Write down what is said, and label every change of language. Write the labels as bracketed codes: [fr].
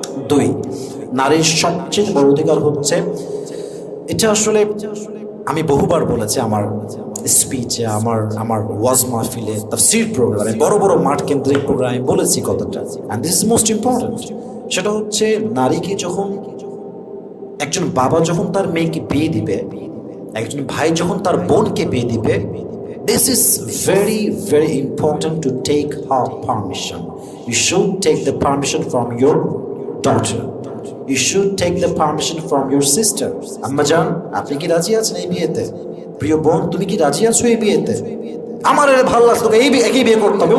[bn] 2, নারীর সবচেয়ে বড় অধিকার হচ্ছে, এটা আসলে আমি বহুবার বলেছি আমার স্পিচে, আমার ওয়াজ মাহফিলে, তাফসীর প্রোগ্রামে, বড় বড় মাঠ কেন্দ্রিক প্রোগ্রামে বলেছি কথাটা। [en] And this is most important. [bn] সেটা হচ্ছে, নারীকে যখন একজন বাবা যখন তার মেয়েকে বিয়ে দিবে, একজন ভাই যখন তার বোনকে বিয়ে দিবে, [en] this is very very important to take her permission. You should take the permission from your daughter. You should take the permission from your sister. [bn] আম্মা জান, আপনি কি রাজি আছেন এই বিয়েতে? প্রিয় বোন, তুমি কি রাজি আছো এই বিয়েতে? আমার এটা ভালো লাগছে, তোকে একই বিয়ে করতে হবে।